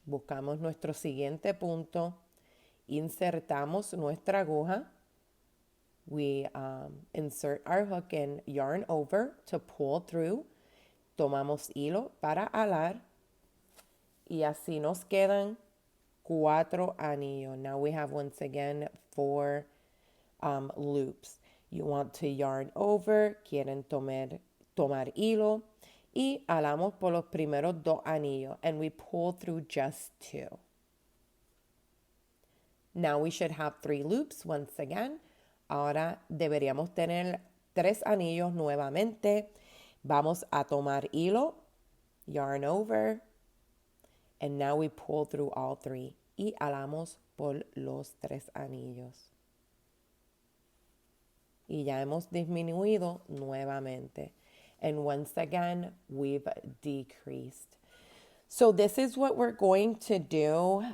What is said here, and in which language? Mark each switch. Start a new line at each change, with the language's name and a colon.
Spanish: Buscamos nuestro siguiente punto. Insertamos nuestra aguja.
English: We insert our hook and yarn over to pull through.
Spanish: Tomamos hilo para alar. Y así nos quedan 4 anillos.
English: Now we have once again 4 loops. You want to yarn over.
Spanish: Quieren tomar hilo. Y alamos por los primeros 2 anillos.
English: And we pull through just 2. Now we should have 3 loops once again.
Spanish: Ahora deberíamos tener 3 anillos nuevamente. Vamos a tomar hilo.
English: Yarn over. And now we pull through all 3.
Spanish: y alamos por los 3 anillos. Y ya hemos disminuido nuevamente.
English: And once again, we've decreased. So this is what we're going to do.